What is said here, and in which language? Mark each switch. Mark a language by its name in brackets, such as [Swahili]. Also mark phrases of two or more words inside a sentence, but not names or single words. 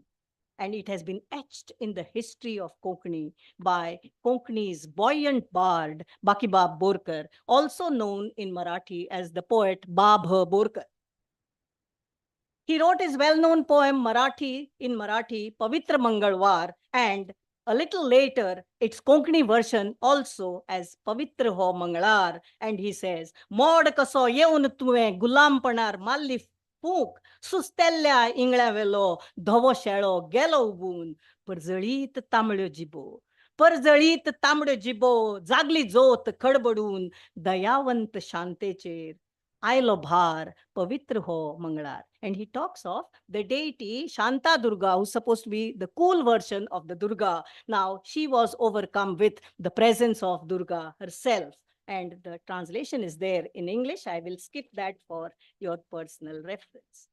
[English] And it has been etched in the history of Konkani by Konkani's buoyant bard, Bakibab Borkar, also known in Marathi as the poet Babh Borkar. He wrote his well-known poem in Marathi, Pavitra Mangalwar, and a little later, its Konkani version also as Pavitra Ho Mangalar, and he says, [Konkani] Mod kaso yeun tuve gulam panar malli फूक सुस्तेल्ल्या इंगळ्यावेलो धवो शेळो गेलो उबून परजळीत तांबड्यो जिबो परजळीत तांबड्यो जिबो जागली जोत खडबडून दयावंत शांतेचेर आयलो भार पवित्र हो मंगळार. [English] And he talks of the deity Shanta Durga, who's supposed to be the cool version of the Durga. Now she was overcome with the presence of Durga herself. And the translation is there in English. I will skip that for your personal reference.